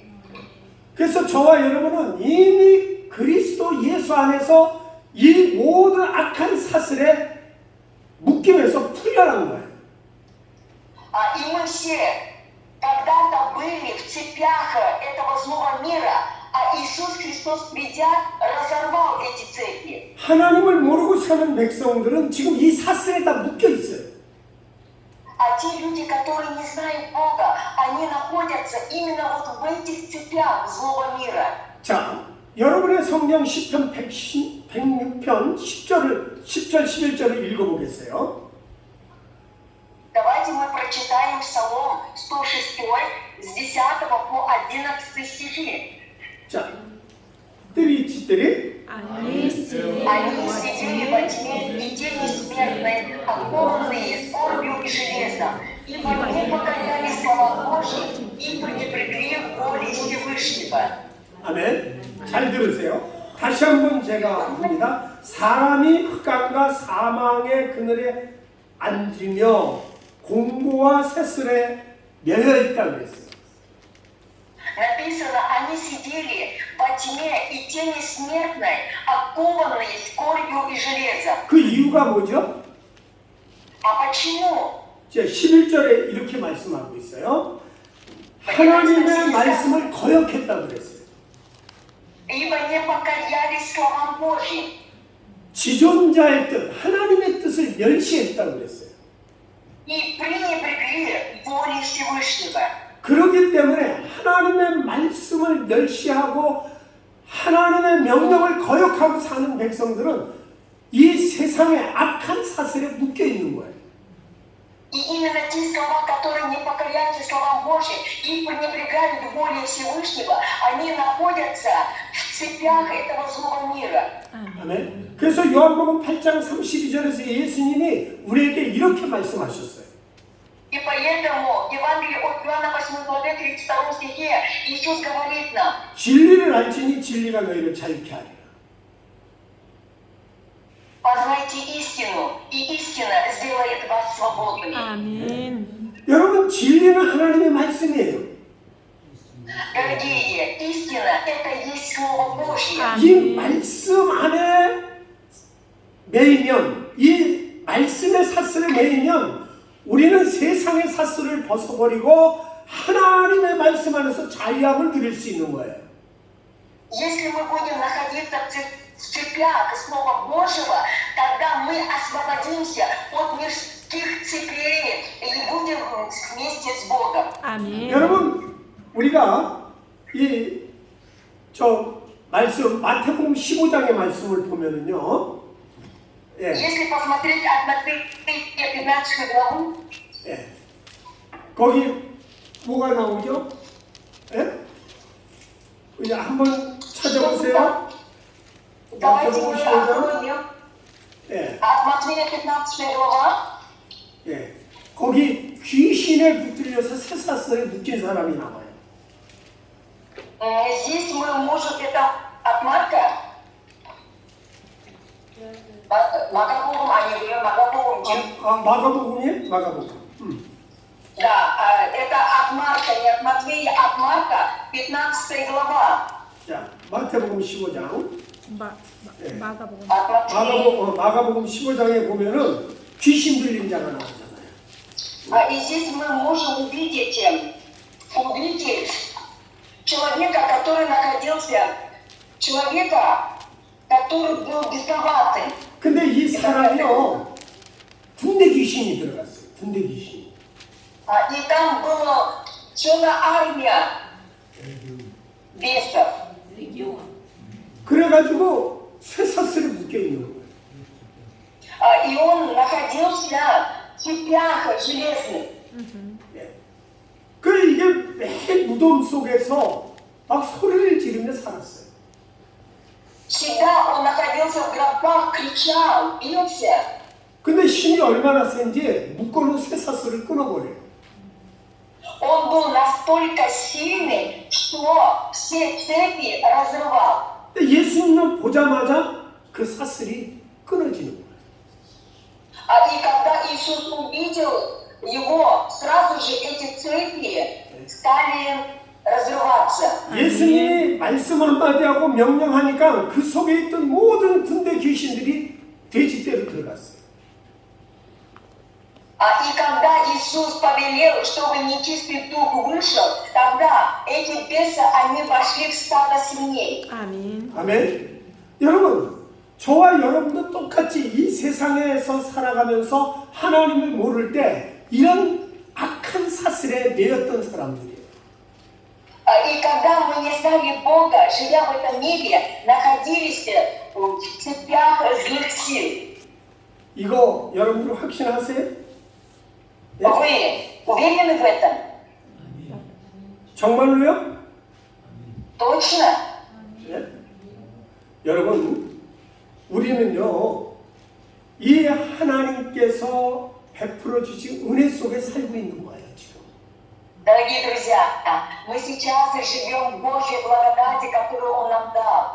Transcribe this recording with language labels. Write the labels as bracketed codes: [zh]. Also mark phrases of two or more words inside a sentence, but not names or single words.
[ko] 그래서 저와 여러분은 이미 그리스도 예수 안에서 이 모든 악한 사슬에 묶임에서 풀려난 거예요. [ru] И мы все когда-то были в цепях этого злого мира, а Иисус Христос, придя, разорвал эти цепи. [ko] 하나님을 모르고 사는 백성들은 지금 이 사슬에 다 묶여 있어요. [ru] А те люди, которые не знают Бога, они находятся именно вот в этих цепях злого мира. [ko] 자, 여러분의 성경 시편 106편 10절 11절을 읽어보겠어요. [ru] Давайте мы прочитаем Псалом 106 с 10 по 11 стихи. [ko] 자, 3. [ru] Они сидели во тьме и тени смертной, окованные скорбью и железом, ибо не покорялись словам Божьим и пренебрегли волей Всевышнего. [ko] 아멘. 잘 들으세요. 다시 한번 제가 합니다. 사람이 흑암과 사망의 그늘에 앉으며 공고와 새슬에 매여 있다 그랬어요. [ru] Написано, они сидели во тьме и тени смертной, окованные скорбью и железом. [ko] 그 이유가 뭐죠? [ru] А почему? [ko] 11절에 이렇게 말씀하고 있어요. 하나님의 말씀을 거역했다 그랬어요. [ru] Ибо не покорялись словам Божьим. [ko] 지존자의 뜻, 하나님의 뜻을 멸시했다 그랬어요. [ru] И пренебрегли волей Всевышнего. [ko] 그렇기 때문에 하나님의 말씀을 멸시하고 하나님의 명령을 거역하고 사는 백성들은 이 세상의 악한 사슬에 묶여 있는 거예요. [ru] И именно те слова, которые не покоряются словам Божьим и пренебрегают волей Всевышнего, они находятся в цепях этого злого мира. [ko] 아멘. 그래서 요한복음 8장 32절에서 예수님이 우리에게 이렇게 말씀하셨어요. [ru] И поэтому Евангелие от Иоанна 8 главе 32 стихе Иисус говорит нам: [ko] 진리를 알지니 진리가 너희를 자유케 하리라. [ru] познайте истину, и истина сделает вас свободными. [ko] 아멘. 여러분, 진리는 하나님의 말씀이에요. [ru] Дорогие, истина – это есть Слово Божье. [ko] 이 말씀 안에 매이면, 이 말씀의 사슬에 매이면 우리는 세상의 사슬을 벗어버리고 하나님의 말씀 안에서 자유함을 누릴 수 있는 거예요. [ru] Если мы будем находиться в цепях Слова Божьего, тогда мы освободимся от мирских цепей и будем вместе с Богом. [ko] 아멘. 여러분, 우리가 저 말씀 마태복음 15장의 말씀을 보면은요, 예, [ru] Если посмотреть от Матфея 15 главу, [ko] 예, 거기 뭐가 나오죠? 예? 이제 한번 찾아보세요. [ru] давайте [ko] 마태복음 [ru] мы [ko] 15장, [ru] откроем [ko] 예, [ru] от Матфея 15 глава. [ko] 예, 거기 귀신에 붙들려서 쇠사슬에 묶인 사람이 나와요. [ru] Здесь мы можем, это от Марка, Макабогум, а не Макабогум. [ko] 마가복음이에요? 마가복음. [ru] Да, это от Марка, не от Матвея, от Марка, 15 глава. [ko] 자, 마태복음 15장. 마가복음. [ru] От Матвея. [ko] 마가복음 15장에 보면은 귀신 들린 자가 나오잖아요. [ru] И здесь мы можем увидеть человека, который был бесноватым. [ko] 근데 이 사람이요, 군대 귀신이 들어갔어요. 군대 귀신. [ru] И там была целая армия бесов. [ko] 그래가지고 쇠사슬에 묶여 있는 거예요. [ru] И он находился в цепях железных. [ko] 그래 이게 매일 무덤 속에서 막 소리를 지르며 살았어요. [ru] Всегда он находился в гробах, кричал, бился. [ko] 근데 힘이 얼마나 센지 묶어놓은 쇠사슬을 끊어버려요. [ru] Он был настолько сильный, что все цепи разрывал. [ko] 근데 예수님을 보자마자 그 사슬이 끊어지는 거예요. [ru] И когда Иисус увидел его, сразу же эти цепи стали разрываться. [ko] 예수님이 말씀 한마디 하고 명령하니까 그 속에 있던 모든 군대 귀신들이 돼지떼로 들어갔어요. [ru] И когда Иисус повелел, чтобы нечистый дух вышел, тогда эти бесы, они вошли в стадо свиней. [ko] 아멘. 아멘. 여러분, 저와 여러분도 똑같이 이 세상에서 살아가면서 하나님을 모를 때 이런 악한 사슬에 매였던 사람들이에요. [ru] И когда мы не знали Бога, живя в этом мире, находились в цепях злых сил. [ko] 이거 여러분들 확신하세요? 예? [ru] Вы уверены в этом? [ko] 정말로요? [ru] Точно? [ko] 예? 여러분, 우리는요, 이 하나님께서 베풀어 주신 은혜 속에 살고 있는 거예요, 지금. [ru] Дорогие друзья, мы сейчас живем в Божьей благодати, которую Он нам дал.